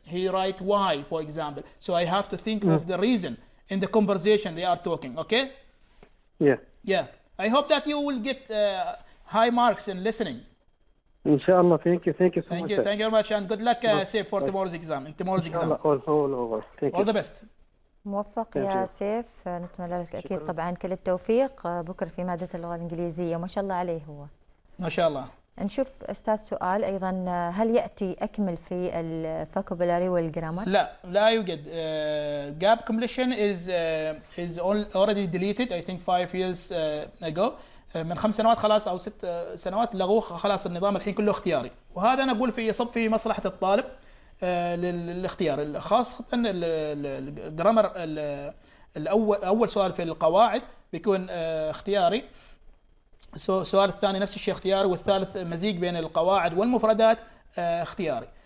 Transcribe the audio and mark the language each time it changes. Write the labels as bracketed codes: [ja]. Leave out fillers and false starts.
[en] He write why, for example. So I have to think of the reason in the conversation they are talking, okay? Yeah. I hope that you will get high marks in listening. Inshallah. Thank you so much. Thank you very much, and good luck, Saif, for tomorrow's exam. All over. Thank you. All the best. [ar] موفق يا سيف، نتمنى لك أكيد طبعا كل التوفيق بكرة في مادة اللغة الإنجليزية. ما شاء الله عليه هو. ما شاء الله. نشوف أستاذ سؤال أيضا، هل يأتي أكمل في الفوكابولاري والجرامر؟ لا يوجد. [en] gap completion is already deleted. I think 5 years ago. [ar] من 5 سنوات خلاص أو 6 سنوات لغوه خلاص. النظام الحين كله اختياري، وهذا أنا أقول يصب في مصلحة الطالب للاختيار، خاصة الجرامر أول سؤال في القواعد بيكون اختياري، السؤال الثاني نفس الشيء اختياري، والثالث مزيج بين القواعد والمفردات اختياري.